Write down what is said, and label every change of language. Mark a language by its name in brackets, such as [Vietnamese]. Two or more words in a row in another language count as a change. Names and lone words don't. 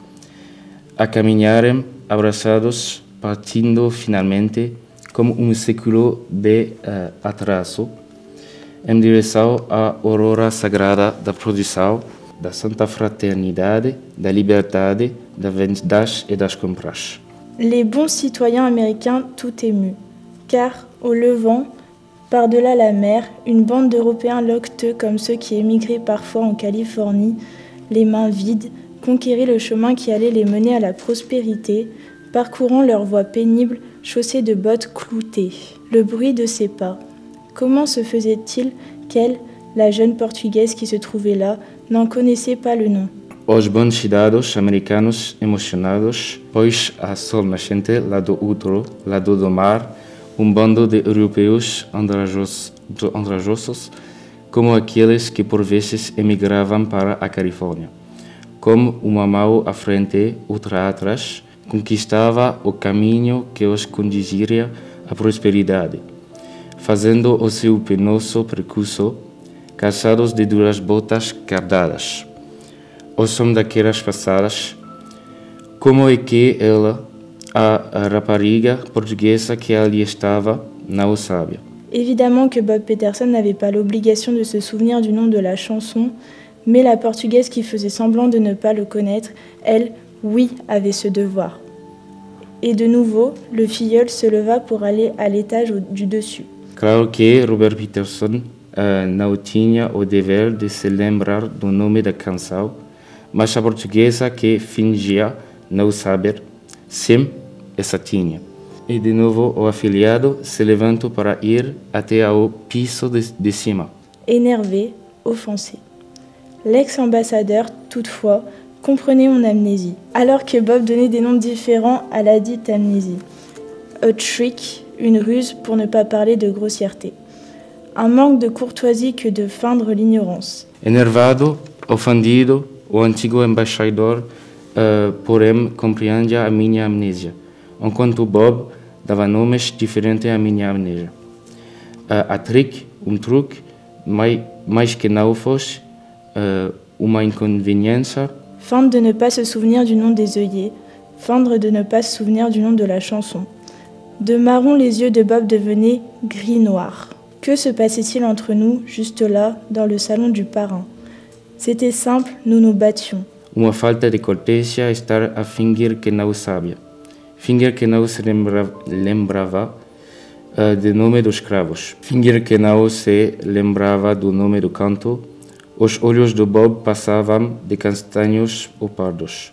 [Portuguese] A caminharem abraçados, partindo finalmente, como século de atraso, em direção à aurora sagrada da produção, da santa fraternidade, da liberdade, da vendas et das compras. [French] Les bons citoyens américains tout émus, car, au levant, par-delà la mer, une bande d'Européens loqueteux comme ceux qui émigraient parfois en Californie, les mains vides, conquéraient le chemin qui allait les mener à la prospérité, parcourant leurs voies pénibles, chaussées de bottes cloutées. Le bruit de ses pas. Comment se faisait-il qu'elle, la jeune Portugaise qui se trouvait là, n'en connaissait pas le nom? [Portuguese] Os bons cidadãos americanos emocionados, pois a sol nascente, lá do outro lado do mar, bando de europeus andrajosos, como aqueles que por vezes emigravam para a Califórnia. Como uma mão à frente, outra atrás, conquistava o caminho que os conduziria à prosperidade, fazendo o seu penoso percurso, calçados de duras botas cardadas. O som daquelas passadas, como é que ela, a rapariga portuguesa que ali estava, não o sabia. [French] Évidemment que Bob Peterson n'avait pas l'obligation de se souvenir du nom de la chanson, mais la Portugaise qui faisait semblant de ne pas le connaître, elle, oui, avait ce devoir. Et de nouveau, le filleul se leva pour aller à l'étage du dessus. [Portuguese] Claro que Robert Peterson não tinha o dever de se lembrar do nome da canção, mas a portuguesa que fingia não saber, sim, essa tinha. E de novo o afiliado se levantou para ir até ao piso de cima. [French] Énervé, offensé. L'ex-ambassadeur, toutefois, comprenait mon amnésie, alors que Bob donnait des noms différents à la dite amnésie. [English] A trick, [French] une ruse pour ne pas parler de grossièreté. Un manque de courtoisie que de feindre l'ignorance. [Portuguese] Enervado, ofendido, o antigo embaixador, porém, compreendia a minha amnésia, enquanto Bob dava nomes diferentes à minha amnésia. [English] A trick, [Portuguese] truque, mais que não fosse uma inconveniência. [French] Feindre de ne pas se souvenir du nom des œillets, feindre de ne pas se souvenir du nom de la chanson. De marron, les yeux de Bob devenaient gris-noir. Que se passait-il entre nous, juste là, dans le salon du parrain? C'était simple, nous nous battions. [Portuguese] Uma falta de cortesia estar a fingir que não sabia. fingir que não se lembrava do nome dos escravos. Fingir que não se lembrava do nome do canto. Os olhos do Bob passavam de castanhos ou pardos.